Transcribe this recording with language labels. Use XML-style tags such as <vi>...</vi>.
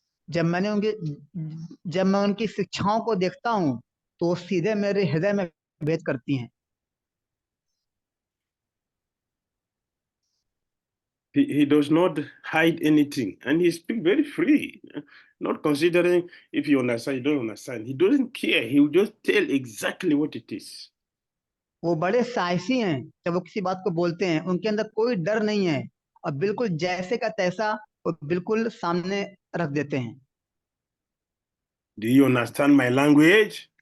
<hi>जब मैं उनकी शिक्षाओं को देखता हूं तो वो सीधे मेरे हृदय में भेद करती हैं।</hi> <en>He does not hide anything, and he speaks very free, not considering if you understand, you don't understand. He doesn't care. He will just tell exactly what it is.</en> <hi>वो बड़े साहसी हैं, जब वो किसी बात को बोलते हैं उनके अंदर कोई डर नहीं है और बिल्कुल जैसे का तैसा वो बिल्कुल सामने रख देते हैं।</hi> <en>Do you understand my language?</en>